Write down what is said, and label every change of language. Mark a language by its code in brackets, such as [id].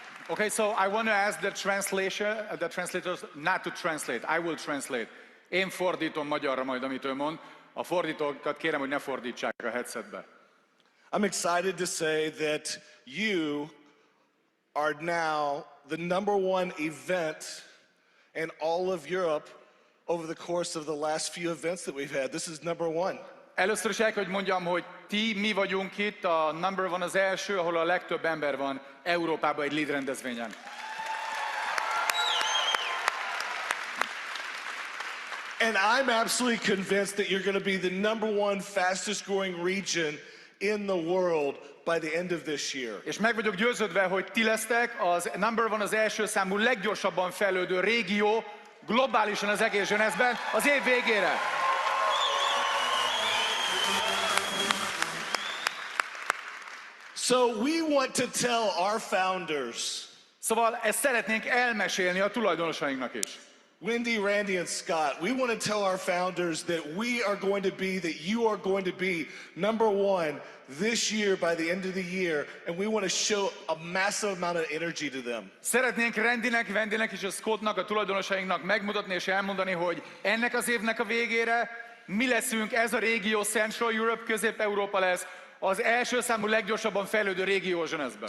[en] Okay, so I want to ask the translators not to translate. I will translate. [hu] Én fordítom magyarra majd, amit ő mond. A fordítókat kérem, hogy ne fordítsák a headsetbe. [en] I'm excited to say that you are now the #1 event in all of Europe over the course of the last few events that we've had. This is #1. [hu] Először is el kell, hogy mondjam, hogy mi vagyunk itt, a #1 az első, ahol a legtöbb ember van Európában egy lead rendezvényen. [en] And I'm absolutely convinced that you're going to be the #1 fastest growing region in the world by the end of this year. [hu] És meg vagyok győződve, hogy ti lesztek az #1 az első számú leggyorsabban fejlődő régió globálisan az egész Jeunesse-ben az év végére. [en] So we want to tell our founders. [hu] Szóval ezt szeretnénk elmesélni a tulajdonosainknak is. [en] Wendy, Randy, and Scott, we want to tell our founders that we are going to be, that you are going to be #1 this year by the end of the year, and we want to show a massive amount of energy to them. [hu] Szeretnénk Randynek, Wendynek és a Scottnak, a tulajdonosainknak megmutatni és elmondani, hogy ennek az évnek a végére mi leszünk, ez a régió, Central Europe, Közép-Európa lesz, az első számú leggyorsabban fejlődő régió Jeunesse-ben.